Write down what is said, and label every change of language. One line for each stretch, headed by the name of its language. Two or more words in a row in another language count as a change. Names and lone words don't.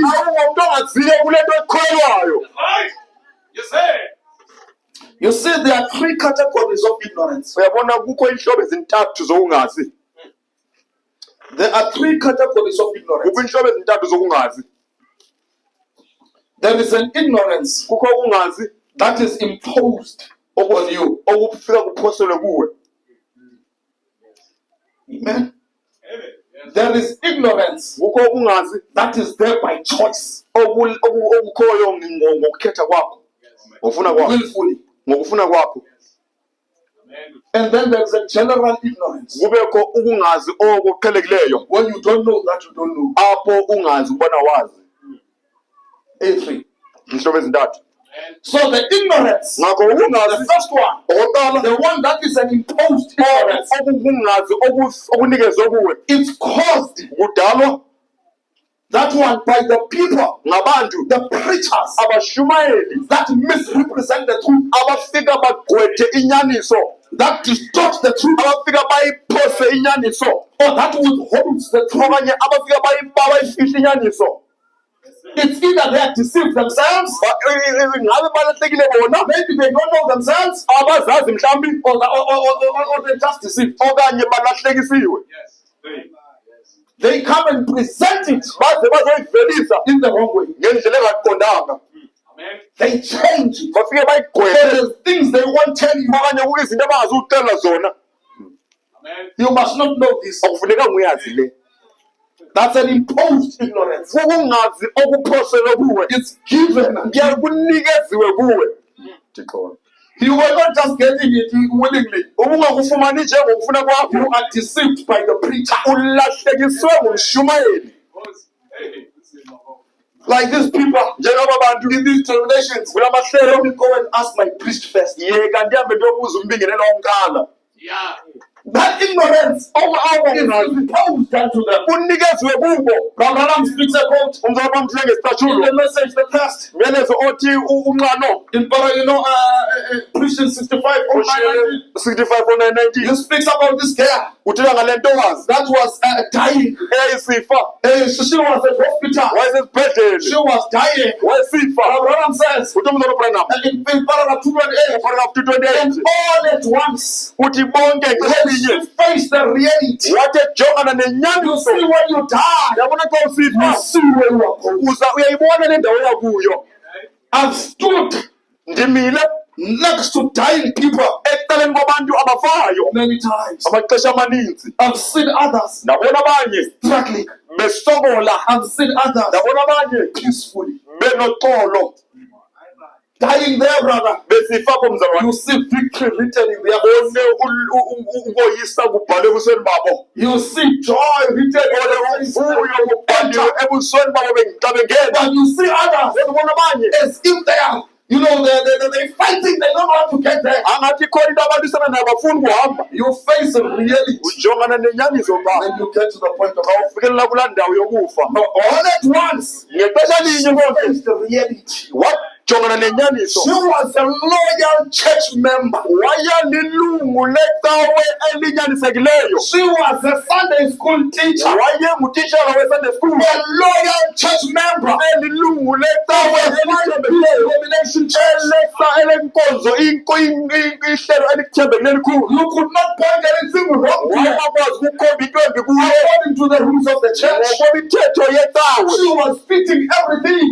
Xhosa: Awungumuntu ongaziyo kule nto ekholwayo.
English: You see, there are three categories of ignorance.
Xhosa: Uyabona kukho inhlobo ezintathu zokungazi.
English: There are three categories of ignorance.
Xhosa: Kukho inhlobo ezintathu zokungazi.
English: There is an ignorance
Xhosa: Kukho ukungazi
English: that is imposed upon you.
Xhosa: okufika kuphoselwe kuwe.
English: Amen. There is ignorance
Xhosa: Kukho ukungazi
English: that is there by choice,
Xhosa: okukhoyo ngokukhetha kwakho. Ngokufuna kwakho.
English: willfully.
Xhosa: Ngokufuna kwakho.
English: And then there is a general ignorance.
Xhosa: Kubekho ukungazi okuqhelekileyo.
English: When you don't know that you don't know.
Xhosa: Apho ungazi ubona wazi. A3. Inhlobo ezintathu.
English: So the ignorance,
Xhosa: Ngakho
English: the
Xhosa: ukungazi
English: first one,
Xhosa: oqala
English: the one that is an imposed ignorance,
Xhosa: okungazi okunikezwe kuwe.
English: it's caused,
Xhosa: Kudalwa
English: that one, by the people,
Xhosa: ngabantu
English: the preachers
Xhosa: abashumayeli
English: that misrepresent the truth,
Xhosa: abafika bagqwethe inyaniso,
English: that distort the truth,
Xhosa: abafika bayiphose inyaniso,
English: or that withholds the truth.
Xhosa: okanye abafika bayifihle inyaniso.
English: It's either they are deceived themselves,
Xhosa: Ngabe balahlekile bona,
English: maybe they don't know themselves,
Xhosa: abazazi mhlawumbi,
English: or they're just deceived.
Xhosa: okanye balahlekisiwe.
English: They come and present it
Xhosa: Baze bazoyivelisa
English: in the wrong way.
Xhosa: ngendlela engaqondanga.
English: They change it.
Xhosa: Bafike
English: So
Xhosa: bayigqwethe,
English: there's things they won't tell you.
Xhosa: okanye kukho izinto abangazucela zona.
English: You must not know this.
Xhosa: Akufunekanga uyazi le.
English: That's an imposed ignorance.
Xhosa: Ukungazi okuphoselwe kuwe.
English: It's given.
Xhosa: Kunikeziwe kuwe.
English: You were not just getting it willingly.
Xhosa: Ubungakufumani nje ngokufuna kwakho.
English: You are deceived by the preacher.
Xhosa: Ulahlekiswe ngumshumayeli.
English: Like these people,
Xhosa: Njengoba abantu
English: in these terminations,
Xhosa: kulamahlelo
English: let me go and ask my priest first.
Xhosa: yeka ndihambe ndiyobuza umbingelelo womkala.
English: That ignorance is imposed unto them.
Xhosa: kunikeziwe kubo.
English: Brother Branham speaks about
Xhosa: Umzala bamthile
English: in
Xhosa: ngesitashulu
English: the message, the past.
Xhosa: myalezo othi unxano
English: In Christian 65, oh, 65:19 he speaks about this girl
Xhosa: uthetha ngale ntokazi
English: that was dying.
Xhosa: eyayisifa
English: She was at hospital.
Xhosa: wayesesibhedlele
English: She was dying.
Xhosa: wayesifa.
English: Brother Branham says
Xhosa: uthi umzala Branham
English: in paragraph 228, paragraph 228 and all at once,
Xhosa: uthi bonke
English: when
Xhosa: ngelinye
English: she faced the reality.
Xhosa: wathi ejongana
English: You
Xhosa: nenyaniso.
English: see, when you die,
Xhosa: Yabona xa
English: you
Xhosa: usifa
English: see where you are going.
Xhosa: uyayibona le ndawo yakuyo.
English: I've stood
Xhosa: Ndimile
English: next to dying people
Xhosa: ecaleni kwabantu abafayo
English: many times.
Xhosa: amaxesha amaninzi.
English: I've seen others
Xhosa: Ndabona abanye
English: struggling.
Xhosa: besokola,
English: I've seen others
Xhosa: ndabona abanye
English: peacefully
Xhosa: benoxolo
English: dying there, brother.
Xhosa: besifa komzala
English: You
Xhosa: wami.
English: see victory written in their
Xhosa: Bone
English: faces.
Xhosa: ukoyisa kubhalwe ebusweni babo.
English: You see joy written in
Xhosa: Bone
English: their faces.
Xhosa: uvuyo kubhaliwe ebusweni babo xa bengena.
English: But you see others
Xhosa: Ndibona abanye
English: as if they are, they're fighting. They don't want to get there.
Xhosa: angathi khona into abalisana nayo abafuni kuhamba.
English: You face reality.
Xhosa: Ujongana nenyaniso ba
English: Then you get to the point of
Xhosa: ufikelela kulaa ndawo yokufa.
English: all at once.
Xhosa: Ngexesha linye konke
English: Face the reality.
Xhosa: wajongana nenyaniso.
English: She was a loyal church member.
Xhosa: Wayelilungu lecawe elinyanisekileyo.
English: She was a Sunday school teacher.
Xhosa: Wayengutitshala we-
English: Sunday school. A loyal church member.
Xhosa: Elilungu lecawe elithembekileyo.
English: Domination church.
Xhosa: Elenkonzo ihlelo elithembekileyo elikhulu.
English: You could not point anything wrong there.
Xhosa: Wayengakwazi ukukhomba into embi kuyo
English: According to the rules of the church,
Xhosa: ngokwemithetho yecawe.
English: she was fitting everything.